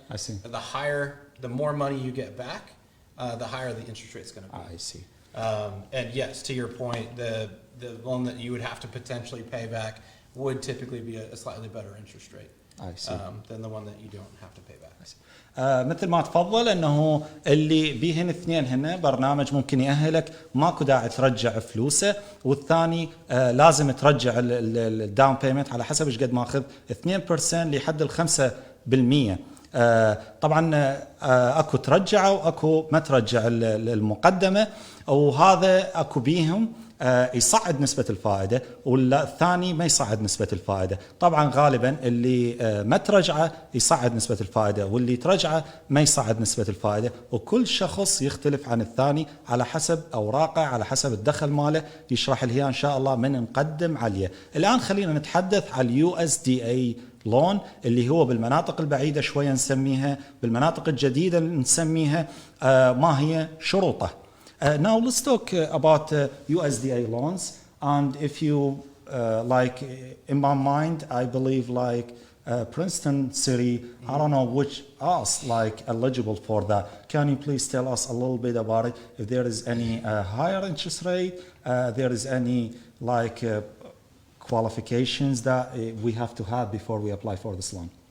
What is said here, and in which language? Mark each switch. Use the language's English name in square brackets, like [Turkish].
[English] I see. The more money you get back, the higher the interest rate is going to be. I see. And yes, to your point, the loan that you would have to potentially pay back would typically be a slightly better interest rate than the one that you don't have to pay back. [Arabic] مثل ما تفضل انه اللي بيهن اثنين هنا برنامج ممكن يأهلك، ماكو داعي ترجع فلوسه، والثاني لازم ترجع الداون بيمنت على حسب ايش قد ماخذ 2% لحد 5%. طبعا اكو ترجعه واكو ما ترجع المقدمه، وهذا اكو بيهم يصعد نسبة الفائدة والثاني ما يصعد نسبة الفائدة. طبعا غالبا اللي ما ترجعه يصعد نسبة الفائدة واللي ترجعه ما يصعد نسبة الفائدة، وكل شخص يختلف عن الثاني على حسب أوراقه على حسب الدخل ماله. يشرح لي إن شاء الله من نقدم عليه. الآن خلينا نتحدث على USDA لون اللي هو بالمناطق البعيدة شوية نسميها، بالمناطق الجديدة نسميها. ما هي شروطه؟ [English] Now let's talk about USDA loans, and if you like, in my mind, I believe like Princeton City, I don't know which us like eligible for that. Can you please tell us a little bit about it? If there is any higher interest rate, there is any like qualifications that we have to have before we apply for this loan?